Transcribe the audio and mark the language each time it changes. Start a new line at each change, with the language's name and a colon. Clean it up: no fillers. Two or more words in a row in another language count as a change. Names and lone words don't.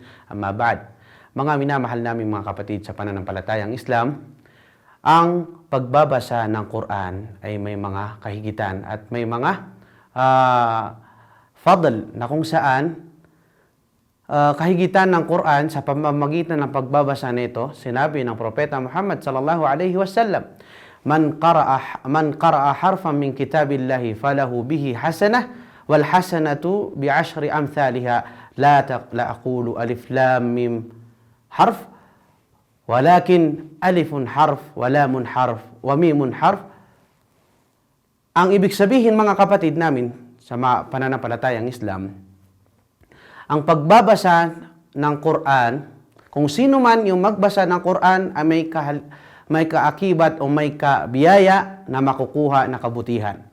Arabic: أما بعد.
Filipino: Mga minamahal naming mga kapatid sa pananampalatayang Islam, ang pagbabasa ng Quran ay may mga kahigitan at may mga fadl na kung saan kahigitan ng Quran sa pamamagitan ng pagbabasa nito, sinabi ng Propeta Muhammad
Arabic: صلى الله عليه وسلم, من قرأ حرفا من كتاب الله فله به حسنة والحسنة بعشر أمثالها لا أقول الم حرف ولكن ألف حرف ولام حرف وميم حرف.
Filipino: Ang ibig sabihin, mga kapatid namin sa pananampalatayang Islam, ang pagbabasa ng Quran, kung sino man yung magbasa ng Quran ay may kaakibat o may kabiyaya na makukuha na kabutihan.